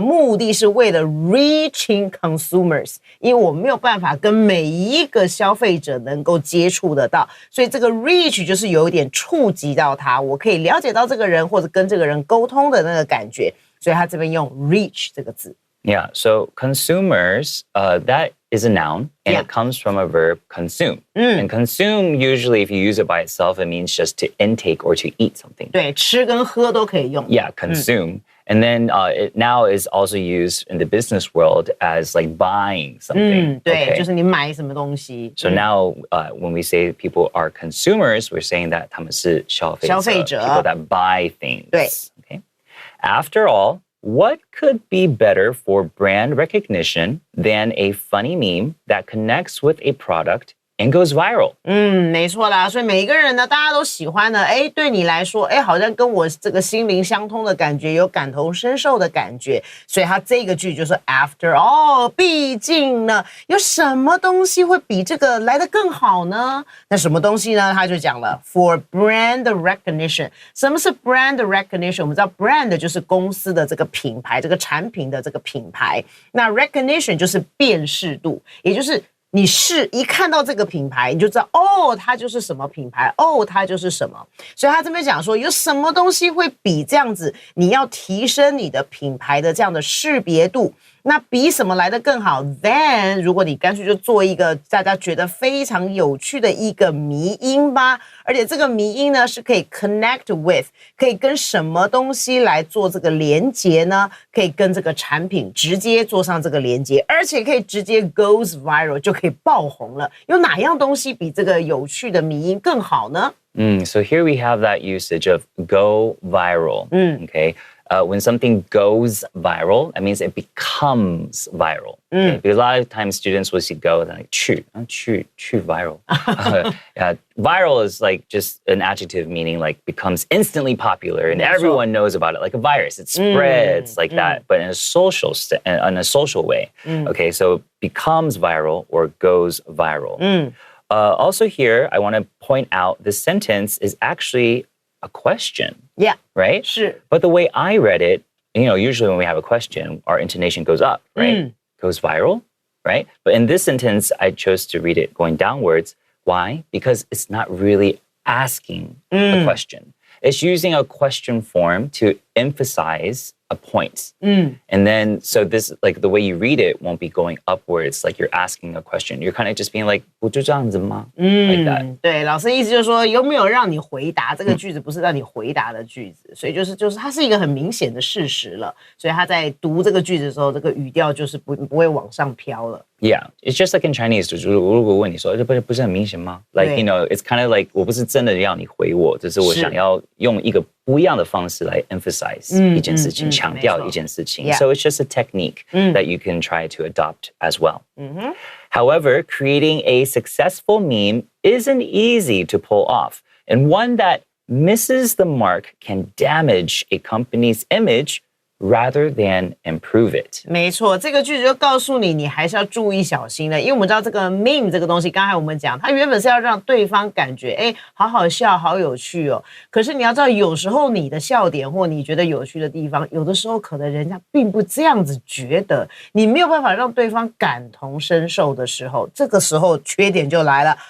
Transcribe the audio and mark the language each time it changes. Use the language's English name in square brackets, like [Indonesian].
[Chinese] 目的是为了 [English] reaching consumers， [Chinese] 因为我没有办法跟每一个消费者能够接触得到，所以这个 reach 就是有一点触及到他，我可以了解到这个人或者跟这个人沟通的那个感觉，所以他这边用 reach 这个字。 [English] Yeah, so consumers, that is a noun, and it comes from a verb consume. And consume, usually if you use it by itself, it means just to intake or to eat something. [Chinese] 对，吃跟喝都可以用。 [English] Yeah, consume. And then it now is also used in the business world as like buying something. [Chinese] 对， [English] Okay. [Chinese] 就是你买什么东西。 [English] So now when we say people are consumers, we're saying that [Chinese] 他们是消费者 [English] people that buy things. [Chinese] 对。 [English] Okay. After all, what could be better for brand recognition than a funny meme that connects with a product and goes viral? [Chinese] 没错啦，所以每一个人呢，大家都喜欢呢，对你来说，好像跟我这个心灵相通的感觉，有感同身受的感觉，所以他这个句就说 [English] After all， [Chinese] 毕竟呢，有什么东西会比这个来得更好呢？那什么东西呢？他就讲了 [English] For brand recognition。 [Chinese] 什么是 [English] brand recognition？ [Chinese] 我们知道 brand 就是公司的这个品牌，这个产品的这个品牌。那 recognition 就是辨识度，也就是你一看到这个品牌，你就知道哦，它就是什么品牌，哦，它就是什么。所以他这边讲说，有什么东西会比这样子，你要提升你的品牌的这样的识别度，那比什么来得更好 ？Then 如果你干脆就做一个大家觉得非常有趣的一个迷因吧，而且这个迷因呢是可以 [English] connect with， [Chinese] 可以跟什么东西来做这个连结呢？可以跟这个产品直接做上这个连结，而且可以直接 [English] goes viral， [Chinese] 就可以爆红了。有哪样东西比这个有趣的迷因更好呢 [English] ？So here we have that usage of go viral. Okay. When something goes viral, that means it becomes viral. Okay? Because a lot of times students will see go and like 去 viral. Viral is like just an adjective meaning like becomes instantly popular and everyone knows about it, like a virus. It spreads like that, but in a social way. Okay, so becomes viral or goes viral. Also here, I want to point out this sentence is actually a question. Yeah. Right? Sure. But the way I read it, usually when we have a question, our intonation goes up, right? Goes viral, right? But in this sentence, I chose to read it going downwards. Why? Because it's not really asking a question. It's using a question form to emphasize a point. And then, so this, like the way you read it won't be going upwards, like you're asking a question. You're kind of just being like, [Chinese] 不就这样子吗? [English] Like that. [Chinese] 对，老师意思就是说，有没有让你回答？这个句子不是让你回答的句子，所以就是它是一个很明显的事实了。所以他在读这个句子的时候，这个语调就是不会往上飘了。 [English] Yeah, it's just like in Chinese. [Chinese] 如果问你说，这不是很明显吗? [English] Like, it's kind of like [Chinese] 我不是真的要你回我，只是我想要用一个不一样的方式来 emphasize 一件事情，强调一件事情。 [English] So it's just a technique that you can try to adopt as well. However, creating a successful meme isn't easy to pull off, and one that misses the mark can damage a company's image rather than improve it. [Chinese] 没错，这个句子就告诉你，你还是要注意小心的，因为我们知道这个 meme 这个东西，刚才我们讲，它原本是要让对方感觉，好好笑，好有趣哦。可是你要知道，有时候你的笑点或你觉得有趣的地方，有的时候可能人家并不这样子觉得，你没有办法让对方感同身受的时候，这个时候缺点就来了。